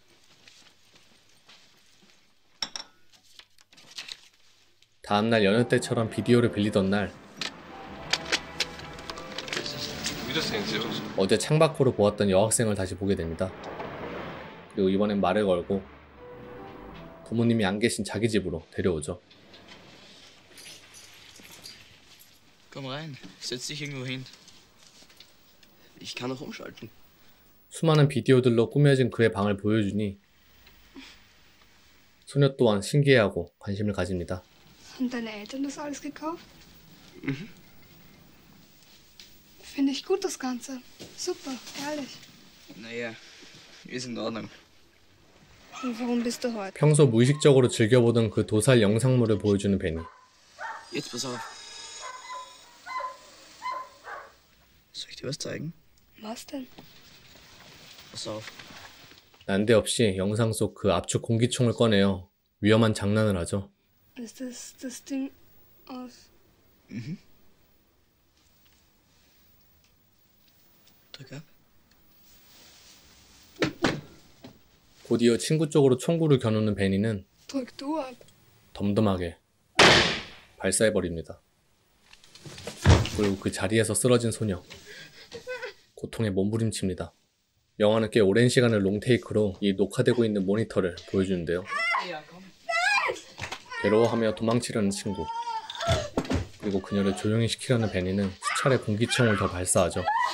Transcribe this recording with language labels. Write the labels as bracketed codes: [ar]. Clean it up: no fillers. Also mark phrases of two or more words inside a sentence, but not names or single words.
[ko] 다음날 여느 때처럼 비디오를 빌리던 날, 어제 창밖으로 보았던 여학생을 다시 보게 됩니다. 그리고 이번엔 말을 걸고 부모님이 안 계신 자기 집으로 데려오죠. [de] Komm rein, setz dich irgendwo hin. Ich kann noch umschalten. [ko] 수많은 비디오들로 꾸며진 그의 방을 보여주니 소녀 또한 신기해하고 관심을 가집니다. [de] Haben deine Eltern das alles gekauft? Finde ich gut, das Ganze. Super, ehrlich. Naja, ist in Ordnung. Und warum bist du heute? [ko] 평소 무의식적으로 즐겨보던 그 도살 영상물을 보여주는 베니. [de] Jetzt pass auf. Soll ich dir was zeigen? Was denn? Pass auf. [ko] 난데없이 영상 속 그 압축 공기총을 꺼내어 위험한 장난을 하죠. [de] Ist das Ding aus... Drück ab. [ko] 곧이어 친구 쪽으로 총구를 겨누는 베니는 [de] Drück du ab. [ko] 덤덤하게 발사해버립니다. 그리고 그 자리에서 쓰러진 소녀, 고통에 몸부림칩니다. 영화는 꽤 오랜 시간을 롱테이크로 이 녹화되고 있는 모니터를 보여주는데요. 괴로워하며 도망치려는 친구, 그리고 그녀를 조용히 시키려는 베니는 수차례 공기총을 더 발사하죠.